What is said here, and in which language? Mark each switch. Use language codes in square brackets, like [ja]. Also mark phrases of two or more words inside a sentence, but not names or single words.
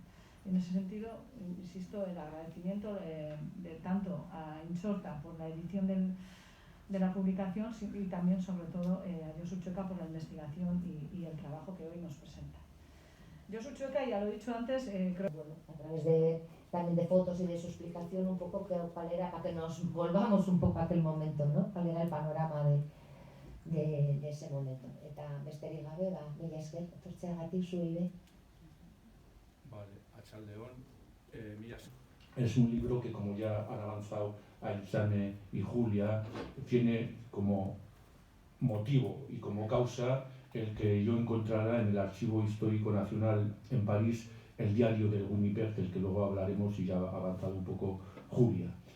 [es] En ese sentido, insisto, el agradecimiento de tanto a Insorta por la edición de la publicación, y también sobre todo a Josu Txoka por la investigación y el trabajo que hoy nos presenta. Josu Txoka, ya lo he dicho antes, creo... Bueno, a través también de fotos y de su explicación un poco cuál era, para que nos volvamos un poco a aquel momento, ¿no? Cuál era el panorama de ese momento. [eu] Eta besterik gabe, mila esker, etortzeagatik zuei. Vale, Arratsalde-on, mila esker. [es] Es un libro que, como ya han avanzado Aintzane y Julia, tiene como motivo y como causa el que yo encontrara en el Archivo Histórico Nacional en París el diario del Winnipeg, del que luego hablaremos y ya ha avanzado un poco Julia.